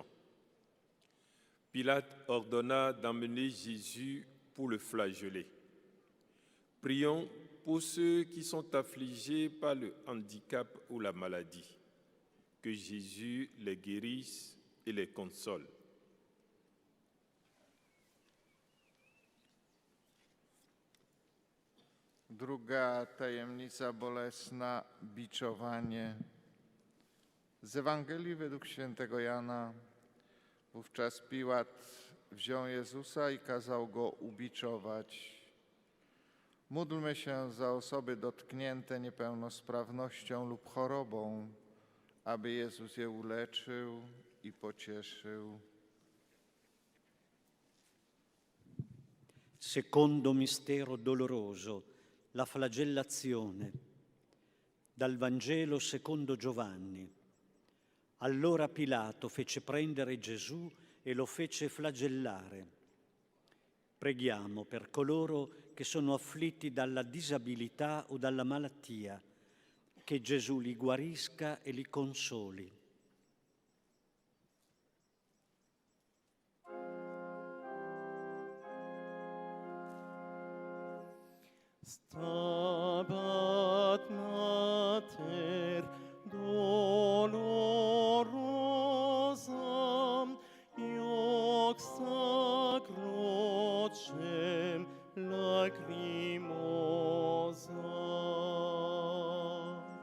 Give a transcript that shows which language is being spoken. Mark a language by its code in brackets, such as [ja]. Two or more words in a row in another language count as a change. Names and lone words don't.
[fr] Pilate ordonna d'emmener Jésus pour le flageller. Prions pour ceux qui sont affligés par le handicap ou la maladie. Que Jésus les guérisse et les console. [pl] Druga tajemnica bolesna, biczowanie. Z Ewangelii według świętego Jana. Wówczas Piłat wziął Jezusa i kazał go ubiczować. Módlmy się za osoby dotknięte niepełnosprawnością lub chorobą, aby Jezus je uleczył i pocieszył. [it] Secondo mistero doloroso, la flagellazione. Dal Vangelo secondo Giovanni. Allora Pilato fece prendere Gesù e lo fece flagellare. Preghiamo per coloro che sono afflitti dalla disabilità o dalla malattia, che Gesù li guarisca e li consoli. [la] Stabat Mater dolorosam, ioxa crucem lacrimosa.